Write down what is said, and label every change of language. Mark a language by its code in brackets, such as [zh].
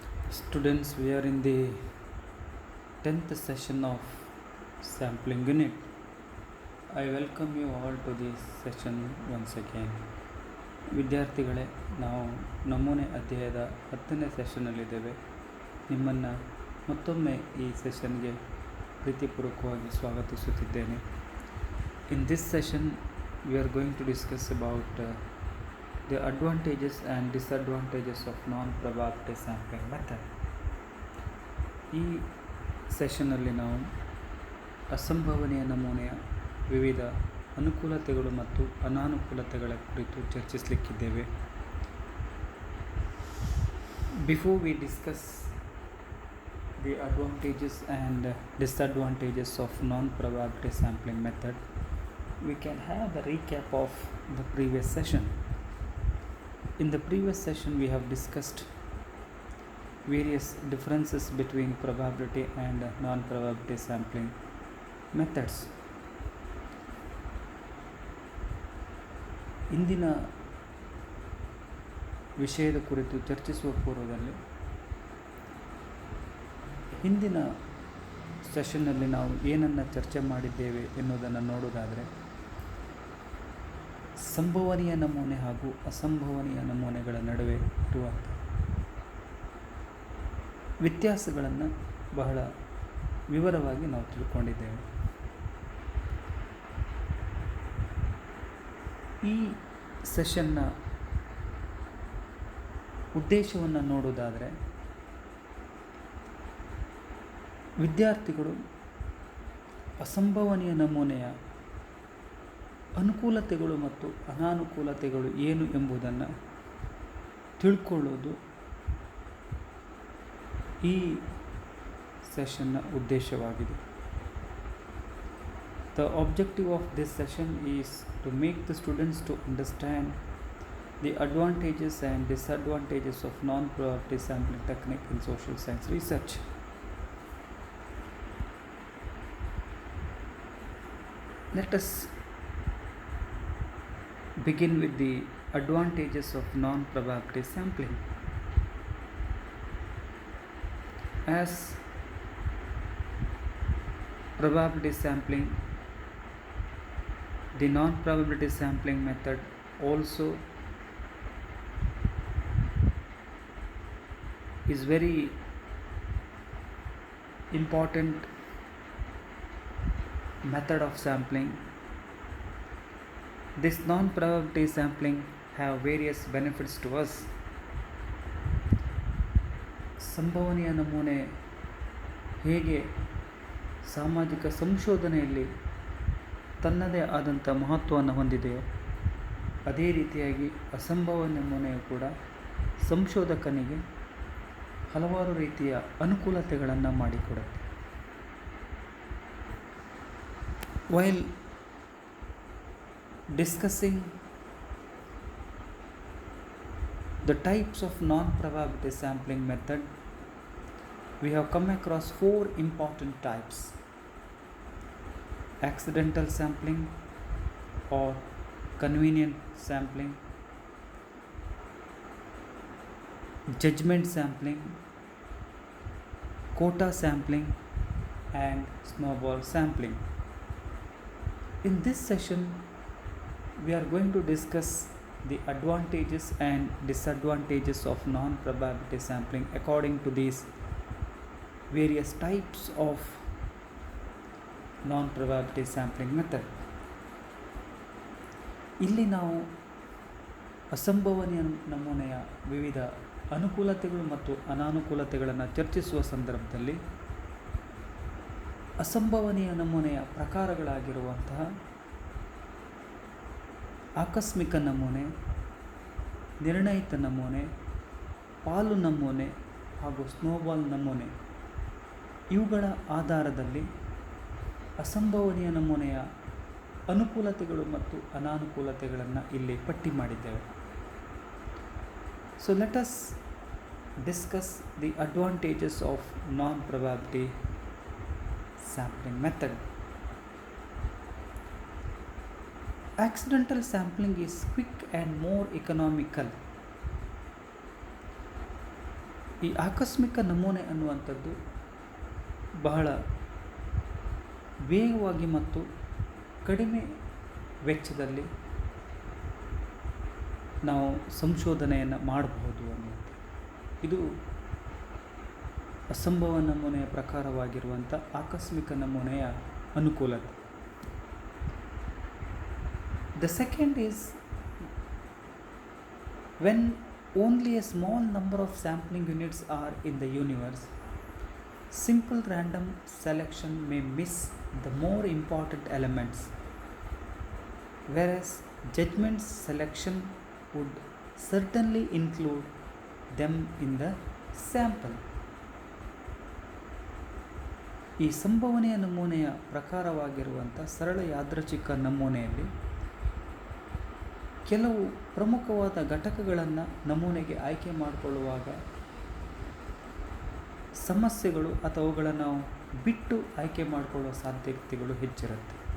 [en] Students, we are in the 10th session of sampling unit. I welcome you all to this session once again. [kn] ವಿದ್ಯಾರ್ಥಿಗಳೇ, ನಾವು ನಮೂನೆ ಅಧ್ಯಾಯದ 10ನೇ ಸೆಷನ್ನಲ್ಲಿದ್ದೇವೆ. ನಿಮ್ಮನ್ನು ಮತ್ತೊಮ್ಮೆ ಈ ಸೆಷನ್ಗೆ ಪ್ರೀತಿಪೂರ್ವಕವಾಗಿ ಸ್ವಾಗತಿಸುತ್ತಿದ್ದೇನೆ. [en] In this session, we are going to discuss about the advantages and disadvantages of non-probability sampling method. [kn] ಈ ಸೆಷನ್ನಲ್ಲಿ ನಾವು ಅಸಂಭವನೀಯ ನಮೂನೆಯ ವಿವಿಧ ಅನುಕೂಲತೆಗಳು ಮತ್ತು ಅನಾನುಕೂಲತೆಗಳ ಕುರಿತು ಚರ್ಚಿಸಲಿಕ್ಕಿದ್ದೇವೆ. [en] Before we discuss the advantages and disadvantages of non-probability sampling method, we can have a recap of the previous session. In the previous session, we have discussed various differences between probability and non-probability sampling methods. [kn] ಇಂದಿನ ವಿಷಯದ ಕುರಿತು ಚರ್ಚಿಸುವ ಪೂರ್ವದಲ್ಲಿ ಹಿಂದಿನ ಸೆಷನ್ನಲ್ಲಿ ನಾವು ಏನನ್ನು ಚರ್ಚೆ ಮಾಡಿದ್ದೇವೆ ಎನ್ನುವುದನ್ನು ನೋಡುವುದಾದರೆ, ಸಂಭವನೀಯ ನಮೂನೆ ಹಾಗೂ ಅಸಂಭವನೀಯ ನಮೂನೆಗಳ ನಡುವೆ ಇರುವಂಥ ವ್ಯತ್ಯಾಸಗಳನ್ನು ಬಹಳ ವಿವರವಾಗಿ ನಾವು ತಿಳ್ಕೊಂಡಿದ್ದೇವೆ. ಈ ಸೆಷನ್ನ ಉದ್ದೇಶವನ್ನು ನೋಡುವುದಾದರೆ, ವಿದ್ಯಾರ್ಥಿಗಳು ಅಸಂಭವನೀಯ ನಮೂನೆಯ ಅನುಕೂಲತೆಗಳು ಮತ್ತು ಅನಾನುಕೂಲತೆಗಳು ಏನು ಎಂಬುದನ್ನು ತಿಳ್ಕೊಳ್ಳೋದು ಈ ಸೆಷನ್ನ ಉದ್ದೇಶವಾಗಿದೆ. [en] The objective of this session is to make the students to understand the advantages and disadvantages of non-probability sampling technique in social science research. Let us begin with the advantages of non-probability sampling. As probability sampling, the non-probability sampling method also is very important method of sampling. This non-probability sampling have various benefits to us. [kn] ಸಂಭವನೀಯ ನಮೂನೆ ಹೇಗೆ ಸಾಮಾಜಿಕ ಸಂಶೋಧನೆಯಲ್ಲಿ ತನ್ನದೇ ಆದಂಥ ಮಹತ್ವವನ್ನು ಹೊಂದಿದೆಯೋ, ಅದೇ ರೀತಿಯಾಗಿ ಅಸಂಭವನೀಯ ನಮೂನೆಯು ಕೂಡ ಸಂಶೋಧಕನಿಗೆ ಹಲವಾರು ರೀತಿಯ ಅನುಕೂಲತೆಗಳನ್ನು ಮಾಡಿಕೊಡುತ್ತೆ. [en] While discussing the types of non-probability sampling method, we have come across 4 important types: accidental sampling or convenient sampling, judgment sampling, quota sampling, and snowball sampling. In this session, we are going to discuss the advantages and disadvantages of non-probability sampling according to these various types of non-probability sampling method. [kn] ಇಲ್ಲಿ ನಾವು ಅಸಂಭವನೀಯ ನಮೂನೆಯ ವಿವಿಧ ಅನುಕೂಲತೆಗಳು ಮತ್ತು ಅನಾನುಕೂಲತೆಗಳನ್ನು ಚರ್ಚಿಸುವ ಸಂದರ್ಭದಲ್ಲಿ ಅಸಂಭವನೀಯ ನಮೂನೆಯ ಪ್ರಕಾರಗಳಾಗಿರುವಂತಹ ಆಕಸ್ಮಿಕ ನಮೂನೆ, ನಿರ್ಣಯಿತ ನಮೂನೆ, ಪಾಲು ನಮೂನೆ ಹಾಗೂ ಸ್ನೋಬಾಲ್ ನಮೂನೆ, ಇವುಗಳ ಆಧಾರದಲ್ಲಿ ಅಸಂಭವನೀಯ ನಮೂನೆಯ ಅನುಕೂಲತೆಗಳು ಮತ್ತು ಅನಾನುಕೂಲತೆಗಳನ್ನು ಇಲ್ಲಿ ಪಟ್ಟಿ ಮಾಡಿದ್ದೇವೆ. [en] So let us discuss the advantages of non-probability sampling method. Accidental sampling is quick and more economical. [kn] ಈ ಆಕಸ್ಮಿಕ ನಮೂನೆ ಅನ್ನುವಂಥದ್ದು ಬಹಳ ವೇಗವಾಗಿ ಮತ್ತು ಕಡಿಮೆ ವೆಚ್ಚದಲ್ಲಿ ನಾವು ಸಂಶೋಧನೆಯನ್ನು ಮಾಡಬಹುದು ಅನ್ನುವಂಥ ಇದು ಅಸಂಭವ ನಮೂನೆಯ ಪ್ರಕಾರವಾಗಿರುವಂಥ ಆಕಸ್ಮಿಕ ನಮೂನೆಯ ಅನುಕೂಲತೆ. [en] The second is when only a small number of sampling units are in the universe, simple random selection may miss the more important elements, whereas judgment selection would certainly include them in the sample. [kn] ಈ ಸಂಭವನೀಯ ನಮೂನೆಯ ಪ್ರಕಾರವಾಗಿರುವಂಥ ಸರಳ ಯಾದೃಚ್ಛಿಕ ನಮೂನೆಯಲ್ಲಿ ಕೆಲವು ಪ್ರಮುಖವಾದ ಘಟಕಗಳನ್ನು ನಮೂನೆಗೆ ಆಯ್ಕೆ ಮಾಡಿಕೊಳ್ಳುವಾಗ ಸಮಸ್ಯೆಗಳು ಅಥವಾ ಅವುಗಳನ್ನು ನಾವು ಬಿಟ್ಟು ಆಯ್ಕೆ ಮಾಡಿಕೊಳ್ಳುವ ಸಾಧ್ಯತೆಗಳು ಹೆಚ್ಚಿರುತ್ತೆ.